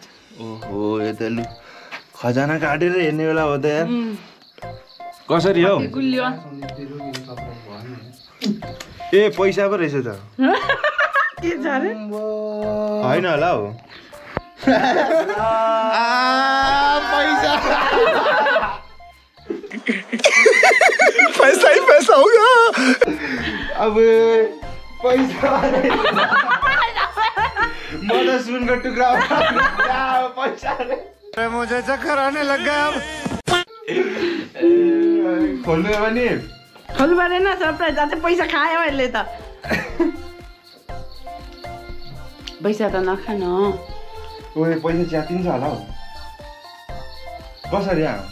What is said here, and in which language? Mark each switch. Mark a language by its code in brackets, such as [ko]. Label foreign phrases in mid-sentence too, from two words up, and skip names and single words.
[ne] ओहो यो त लु खजाना काटेर हेर्ने बेला हो त यार कसरी हौ ए पैसा पो रहेछ त के छ अरे होइन होला हौ [hi] पैसा ही पैसा होगा [ne] अब पैसा म त सुनको टुक्रा पैसा [hi] मुझे चक्कर आने लग गया [ne] अब खोल्नु भने खोल्नु परेन सरप्राइज अझै पैसा खायो अहिले त पैसा त नखान ओए पैसा च्यातिन्छ होला हौ कसरी